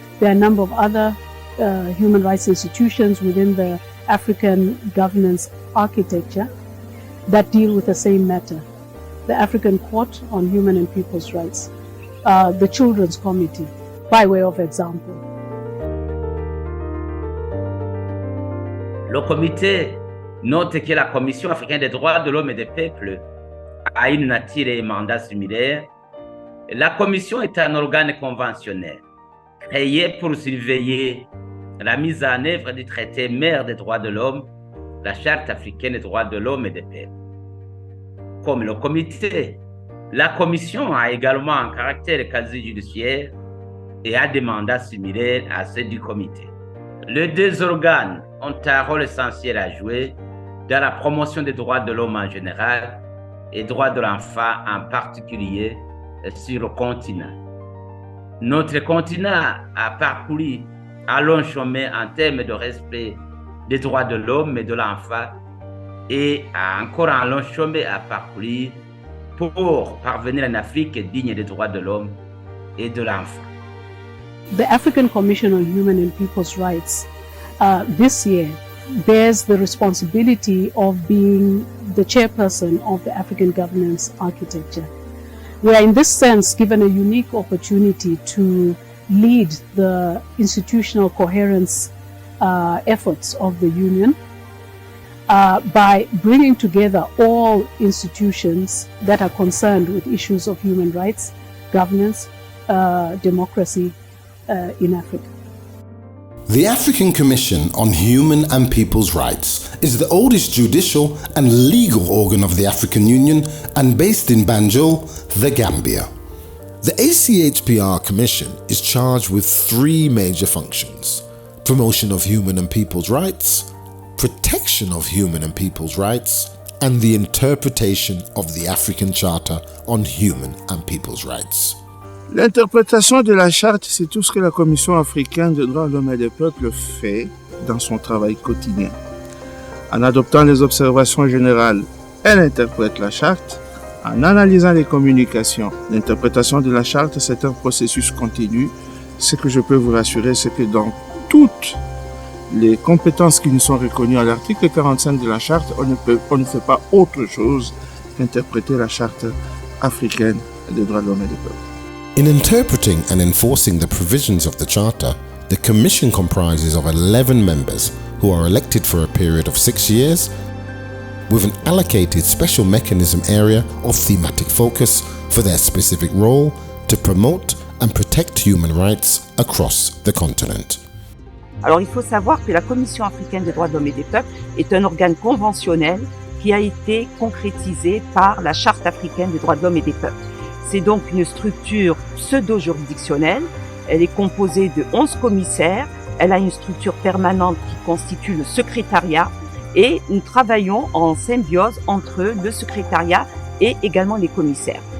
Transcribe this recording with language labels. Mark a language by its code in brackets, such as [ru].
[en] There are a number of other human rights institutions within the African governance architecture that deal with the same matter. The African Court on Human and People's Rights, the Children's Committee, by way of example. [fr] Le comité note que la Commission africaine des droits de l'homme et des peuples a une nature et un mandat similaires. La Commission est un organe conventionnel créé pour surveiller la mise en œuvre du traité mère des droits de l'homme, la Charte africaine des droits de l'homme et des peuples. Comme le comité, la Commission a également un caractère quasi-judiciaire et a des mandats similaires à ceux du comité. Les deux organes ont un rôle essentiel à jouer dans la promotion des droits de l'homme en général et des droits de l'enfant en particulier sur le continent. Notre continent a parcouru un long chemin en termes de respect des droits de l'homme et de l'enfant et a encore un long chemin à parcourir pour parvenir à une Afrique digne des droits de l'homme et de l'enfant. [en] The African Commission on Human and People's Rights this year bears the responsibility of being the chairperson of the African governance architecture. We are in this sense given a unique opportunity to lead the institutional coherence efforts of the Union by bringing together all institutions that are concerned with issues of human rights, governance, democracy in Africa. The African Commission on Human and People's Rights is the oldest judicial and legal organ of the African Union and based in Banjul, the Gambia. The ACHPR Commission is charged with three major functions: promotion of human and people's rights, protection of human and people's rights, and the interpretation of the African Charter on Human and People's Rights. [fr] L'interprétation de la charte, c'est tout ce que la Commission africaine des droits de l'homme et des peuples fait dans son travail quotidien. En adoptant les observations générales, elle interprète la charte. En analysant les communications, l'interprétation de la charte, c'est un processus continu. Ce que je peux vous rassurer, c'est que dans toutes les compétences qui nous sont reconnues à l'article 45 de la charte, on ne fait pas autre chose qu'interpréter la charte africaine des droits de l'homme et des peuples. [en] In interpreting and enforcing the provisions of the Charter, the Commission comprises of 11 members who are elected for a period of 6 years, with an allocated special mechanism area of thematic focus for their specific role to promote and protect human rights across the continent. [fr] Alors il faut savoir que la Commission africaine des droits de l'homme et des peuples est un organe conventionnel qui a été concrétisé par la Charte africaine des droits de l'homme et des peuples. C'est donc une structure pseudo-juridictionnelle. Elle est composée de 11 commissaires. Elle a une structure permanente qui constitue le secrétariat et nous travaillons en symbiose entre le secrétariat et également les commissaires.